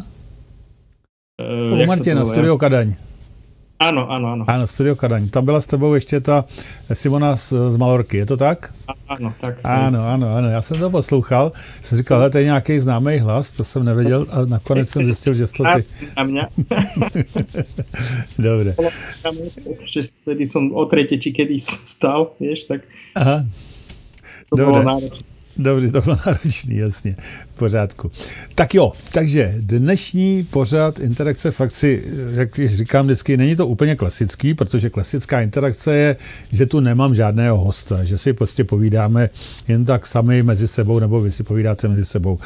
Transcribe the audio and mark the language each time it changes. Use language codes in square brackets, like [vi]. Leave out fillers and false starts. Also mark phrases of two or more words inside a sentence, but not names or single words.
[cs] U Martina, Studio Kadaň. Ano. Ano, Studio Kadaň. Tam byla s tebou ještě ta Simona z Malorky, je to tak? Ano, tak. Ano, já jsem to poslouchal, jsem říkal, ale to je nějaký známý hlas, to jsem nevěděl, a nakonec jsem zjistil, že to ty. Na mě. [sk] Dobre. Vtedy som o tretej, či kedy stal, vieš, tak. Aha. [cs] To bylo náročné. Dobře, to bylo náročný, jasně, v pořádku. Tak jo, takže dnešní pořad interakce v akci, jak říkám vždycky, není to úplně klasický, protože klasická interakce je, že tu nemám žádného hosta, že si prostě povídáme jen tak sami mezi sebou, nebo vy si povídáte mezi sebou.